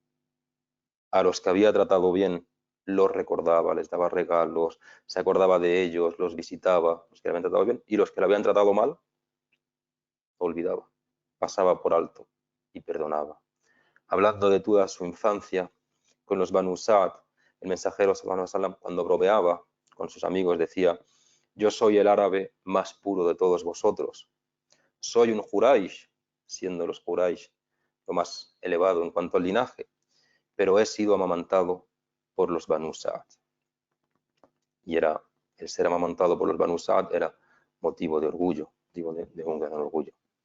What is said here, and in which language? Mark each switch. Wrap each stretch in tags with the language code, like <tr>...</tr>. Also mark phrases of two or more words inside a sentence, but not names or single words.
<es>A los que había tratado bien, los recordaba, les daba regalos, se acordaba de ellos, los visitaba, los que le habían tratado bien, y los que le habían tratado mal, lo olvidaba, pasaba por alto y perdonaba. Hablando de toda su infancia con los Banu Sa'd, el mensajero</es> <ar>صلى الله عليه وسلم,</ar> <es>cuando bromeaba con sus amigos, decía: yo soy el árabe más puro de todos vosotros, soy un Quraysh, siendo los Quraysh lo más elevado en cuanto al linaje, pero he sido amamantado por los Banu Sa'd. Y era, el ser amamantado por los Banu Sa'd era motivo de orgullo, motivo de un gran orgullo.</es>